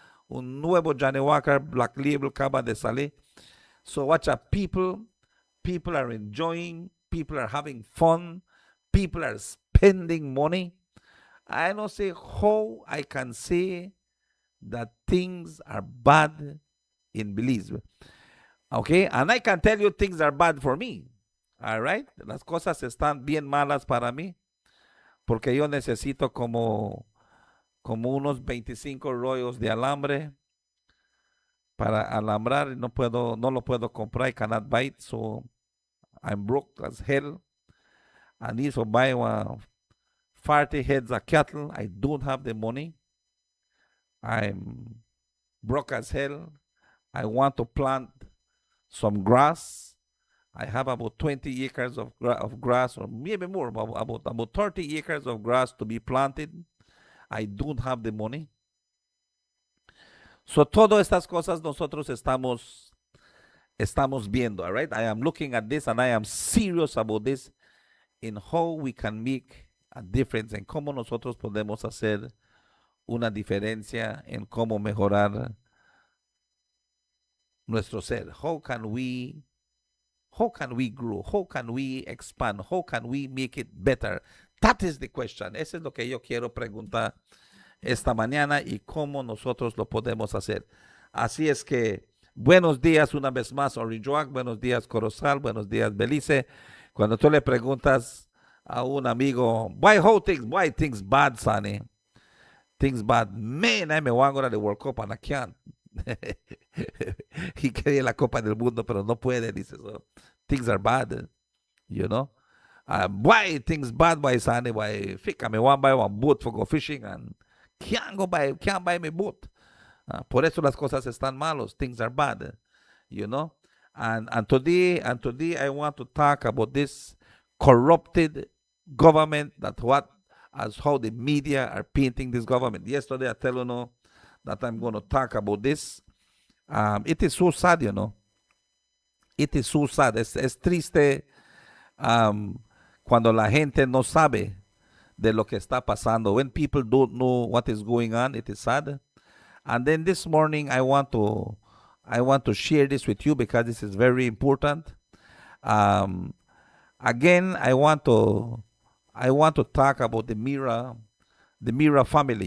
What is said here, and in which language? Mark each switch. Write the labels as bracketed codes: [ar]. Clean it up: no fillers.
[es] Un nuevo Johnny Walker Black Label acaba de salir. [en] So watch out, people are enjoying, people are having fun, people are spending money. I don't say how I can say that things are bad in Belize. Okay, and I can tell you things are bad for me. All right, [es] las cosas están bien malas para mí, porque yo necesito como unos 25 rollos de alambre para alambrar, y no lo puedo comprar. [en] I cannot buy it, so I'm broke as hell. I need to buy 40 heads of cattle. I don't have the money. I'm broke as hell. I want to plant some grass. I have about 20 acres of grass, or maybe more, about 30 acres of grass to be planted. I don't have the money. So [es] todas estas cosas nosotros estamos viendo, [en] all right? I am looking at this and I am serious about this, in how we can make a difference, [es] en cómo nosotros podemos hacer una diferencia, en cómo mejorar nuestro ser. [en] How can we grow? How can we expand? How can we make it better? That is the question. [es] Eso es lo que yo quiero preguntar esta mañana, y cómo nosotros lo podemos hacer. Así es que, buenos días una vez más, Orinjoac, buenos días, Corozal, buenos días, Belize. Cuando tú le preguntas a un amigo, [en] why things bad, Sonny? Things bad. Man, I me want to go to the World Cup and I can't. [es] Y quería la Copa del Mundo, pero no puede, dice. [en] So, things are bad, you know. Why things bad, why, Sonny? Why, fika, me want to buy one boat for go fishing and can't buy me boat. [es] Por eso las cosas están malos. [en] Things are bad, you know. And today I want to talk about this corrupted government, as how the media are painting this government. Yesterday I tell you that I'm going to talk about this. It is so sad, you know. It is so sad. [es] Es triste cuando la gente no sabe de lo que está pasando. [en] When people don't know what is going on, it is sad. And then this morning I want to share this with you because this is very important. Again, I want to talk about the Mira family.